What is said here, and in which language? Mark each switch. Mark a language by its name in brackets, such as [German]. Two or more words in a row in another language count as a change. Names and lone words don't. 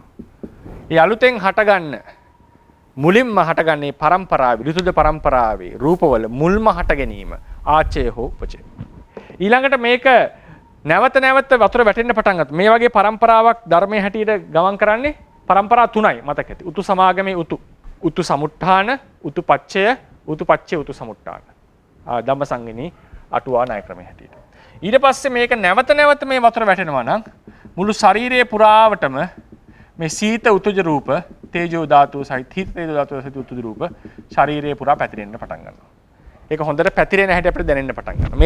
[Sinhala] මේ අලුතෙන් හටගන්න මුලින්ම හටගන්නේ පරම්පරාවේ ඍතුජ පරම්පරාවේ රූපවල මුල්ම හට ගැනීම ආචය හෝ උපචය. ඊළඟට මේක නැවත වතුර වැටෙන්න පටන් ගත්තා. මේ වගේ පරම්පරාවක් ධර්මයේ හැටියට ගමන් කරන්නේ පරම්පරා තුනයි මතක ඇති. [Pali] උතු සමාගමේ උතු සමුට්ඨාන, උතු පච්චය, උතු පච්චය, උතු සමුට්ඨාන. [Sinhala] ධම්මසංගිනී අටුවා ණය ක්‍රමයේ හැටියට. ඊට පස්සේ මේක නැවත මේ වතුර වැටෙනවා නම් මුළු ශරීරයේ පුරාවටම මේ සීත උතුජ රූප, තේජෝ ධාතුව සහිත හිත තේජෝ ධාතුව සහිත උතුජ රූප ශරීරයේ පුරා පැතිරෙන්න පටන් ගන්නවා. ඒක හොඳට පැතිරෙන හැටි අපිට දැනෙන්න පටන් ගන්නවා.